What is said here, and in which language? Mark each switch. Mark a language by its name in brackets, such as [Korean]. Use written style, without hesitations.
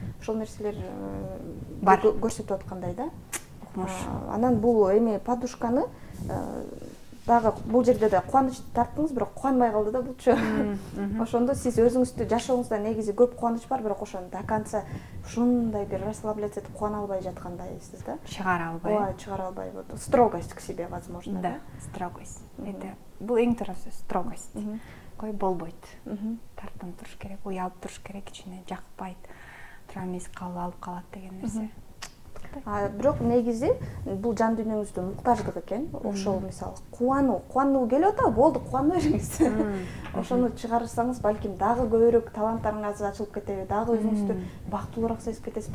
[Kyrgyz] Ошол нерселер бар көрсөтүп аткандай да. Анан бул эме подушканы дагы бул жерде да кубанычты тарттыңыз, бирок кубанбай калды да булчу. Ошондо сиз өзүңүздү жашооңузда негизи көп кубаныч бар, бирок ошону [Russian] до конца [Kyrgyz] ушундай бир [Russian] расслабляться [Kyrgyz] этип кубана албай жаткандайсыз да. Чыгара албай. Ооба, чыгара албай. [Russian] Вот строгость к себе, возможно. Да, строгость. Это [Kyrgyz] бул эң тууруусу строгость. Кой болбойт. Тартынып туруш керек, уялып туруш керек, ичине жакпайт. Тура эмес алып калат деген нерсе. Бирок негизи бул жан дүйнөңүздүн муктаждык экен. Ошол мисалы кубануу келип атабы, болду, кубана бериңиз. Ошону чыгарсаңыз, балким дагы көбүрөөк таланттарыңыз ачылып кетеби, дагы өзүңүздү бактылуураак сезип кетесиз.